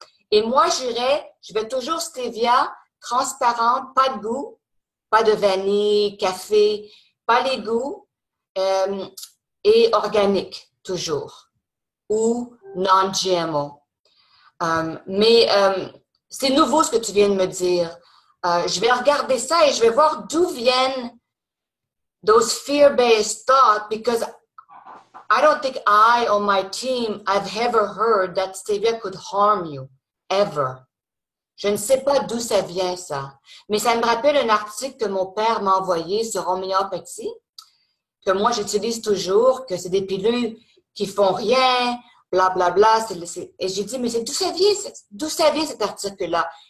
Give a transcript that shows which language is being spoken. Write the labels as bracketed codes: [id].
[fr] Et moi, je vais toujours stevia transparente, pas de goût, pas de vanille, café, pas les goûts, et organique, toujours, ou non-GMO. Mais c'est nouveau ce que tu viens de me dire. Je vais regarder ça et je vais voir d'où viennent [en] those fear-based thoughts, because I don't think I or my team have ever heard that stevia could harm you, ever. [fr] Je ne sais pas d'où ça vient, ça. Mais ça me rappelle un article que mon père m'a envoyé sur homéopathie, que moi j'utilise toujours, que c'est des pilules qui font rien, blablabla. Et j'ai dit, mais c'est d'où ça vient cet article-là?